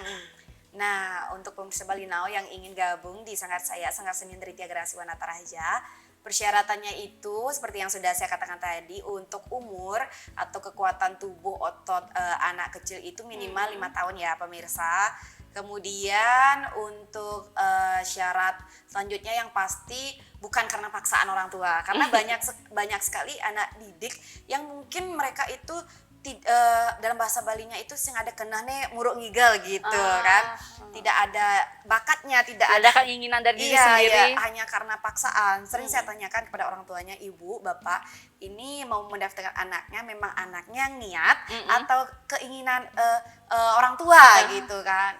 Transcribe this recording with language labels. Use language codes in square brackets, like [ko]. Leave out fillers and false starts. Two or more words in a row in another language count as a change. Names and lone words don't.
[id] Nah, untuk pemirsa Bali Now yang ingin gabung di Sanggar Seni Nritya Gerasi Wanata Raja, persyaratannya itu seperti yang sudah saya katakan tadi, untuk umur atau kekuatan tubuh otot anak kecil itu minimal 5 tahun ya pemirsa. Kemudian untuk syarat selanjutnya yang pasti bukan karena paksaan orang tua, karena banyak sekali anak didik yang mungkin mereka itu dalam bahasa Balinya itu [ban] sing ada kenahnya muruk ngigal [id] gitu kan, tidak ada bakatnya, tidak ada Keinginan dari diri sendiri. hanya karena paksaan. Sering saya tanyakan kepada orang tuanya, ibu, bapak, ini mau mendaftarkan anaknya memang anaknya niat atau keinginan orang tua gitu kan.